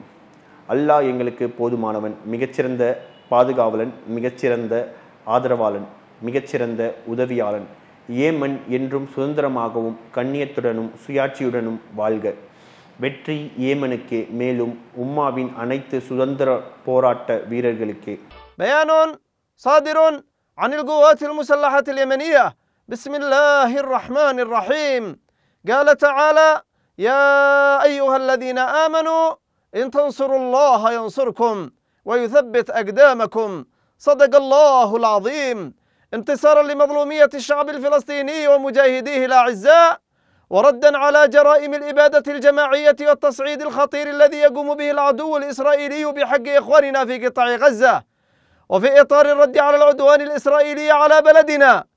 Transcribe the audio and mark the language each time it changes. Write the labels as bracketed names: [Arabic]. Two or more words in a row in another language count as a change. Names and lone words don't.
[Tamil] அல்லாஹ் எங்களுக்கு போதுமானவன், மிகச்சிறந்த பாதுகாவலன், மிகச்சிறந்த ஆதரவாளன், மிகச்சிறந்த உதவியாளன். ஏமன் என்றும் சுதந்திரமாகவும் கண்ணியத்துடனும் சுயாட்சியுடனும் வாழ்க. வெற்றி ஏமனுக்கே, மேலும் உம்மாவின் அனைத்து சுதந்திர போராட்ட வீரர்களுக்கே. [Arabic] بيان صادر عن القوات المسلحة اليمنية. بسم الله الرحمن الرحيم. قال تعالى: يا أيها الذين آمنوا إن تنصروا الله ينصركم ويثبت أقدامكم. صدق الله العظيم. انتصارا لمظلومية الشعب الفلسطيني ومجاهديه الأعزاء، وردا على جرائم الإبادة الجماعية والتصعيد الخطير الذي يقوم به العدو الإسرائيلي بحق إخواننا في قطاع غزة، وفي إطار الرد على العدوان الإسرائيلي على بلدنا،